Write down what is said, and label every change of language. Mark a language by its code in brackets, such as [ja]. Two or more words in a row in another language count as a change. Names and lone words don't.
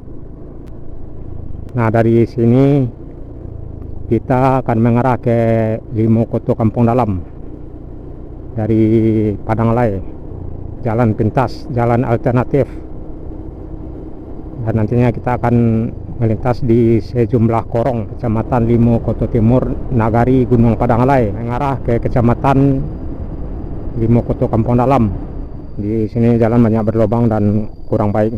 [id] Nah, dari sini kita akan mengarah ke Limo Koto Kampung Dalam dari Padangalai, jalan pintas, jalan alternatif, dan nantinya kita akan melintas di sejumlah korong Kecamatan Limo Koto Timur, Nagari, Gunung Padangalai, mengarah ke Kecamatan Limo Koto Kampung Dalam. Di sini jalan banyak berlubang dan kurang baik.